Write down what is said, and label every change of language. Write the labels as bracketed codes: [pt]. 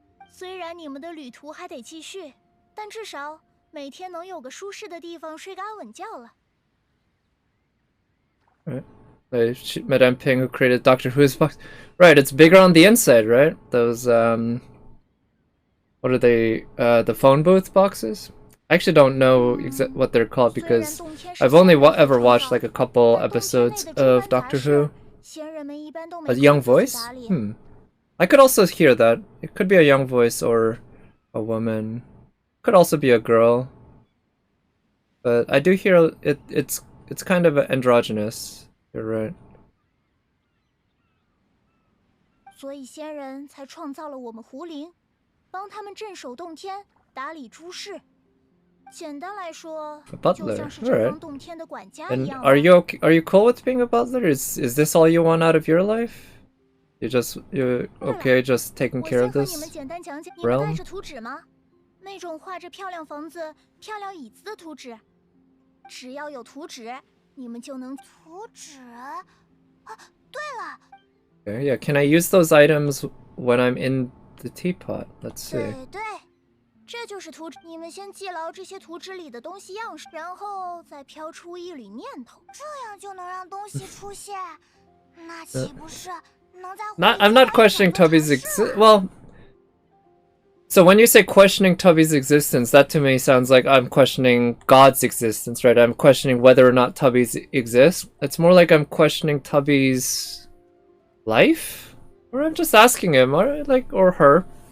[zh] 虽然你们的旅途还得继续，但至少每天能有个舒适的地方睡个安稳觉了。 [en] Right. Madame Ping, who created Doctor Who's box. Right, it's bigger on the inside, right? Those, what are they? The phone booth boxes? I actually don't know what they're called because I've only ever watched like a couple episodes of Doctor Who. A young voice? I could also hear that. It could be a young voice or a woman. Could also be a girl. But I do hear it's kind of androgynous. You're right. [zh] 所以仙人才创造了我们狐灵，帮他们镇守洞天，打理诸事。简单来说，就像是这方洞天的管家一样。 [en] And are you cool with being a butler? Is this all you want out of your life? You're okay just taking care of this realm? [zh] 我先和你们简单讲讲，你们带着图纸吗？那种画着漂亮房子、漂亮椅子的图纸。只要有图纸，你们就能图纸。啊，对了。 [en] Okay, yeah. Can I use those items when I'm in the teapot? Let's see. [zh] 对，这就是图纸。你们先记牢这些图纸里的东西样式，然后再飘出一缕念头，这样就能让东西出现。那岂不是？ [en] I'm not questioning Tubby's well, so when you say questioning Tubby's existence, that to me sounds like I'm questioning God's existence, right? I'm questioning whether or not Tubby's exists. It's more like I'm questioning Tubby's life, or I'm just asking him, or her.